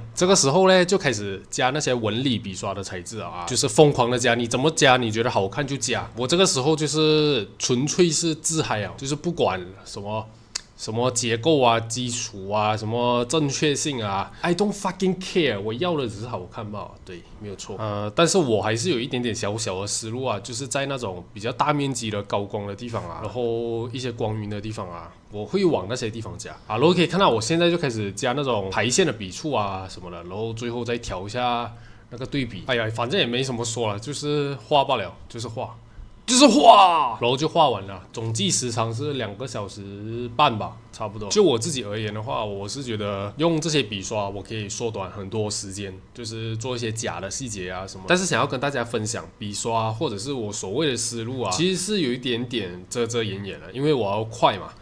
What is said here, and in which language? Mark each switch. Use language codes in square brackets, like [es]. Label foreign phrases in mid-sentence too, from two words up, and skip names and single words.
[zh] 這個時候呢，就開始加那些紋理筆刷的材質啊，就是瘋狂的加，你怎麼加你覺得好看就加。我這個時候就是純粹是自嗨啊，就是不管什麼結構啊、基礎啊、什麼正確性啊 ， [en] I don't fucking care， [zh] 我要的只是好看嘛，對，沒有錯。但是我還是有一點點小的思路啊，就是在那種比較大面積的高光的地方啊，然後一些光暈的地方啊，我會往那些地方加啊。然後可以看到我現在就開始加那種排線的筆觸啊什麼的，然後最後再調一下那個對比。哎呀，反正也沒什麼說了，就是畫罷了，就是畫。然後就畫完了，總計時長是2個小時半吧，差不多。就我自己而言的話，我是覺得用這些筆刷，我可以縮短很多時間，就是做一些假的細節啊什麼。但是想要跟大家分享筆刷或者是我所謂的思路啊，其實是有一點點遮掩的，因為我要快嘛。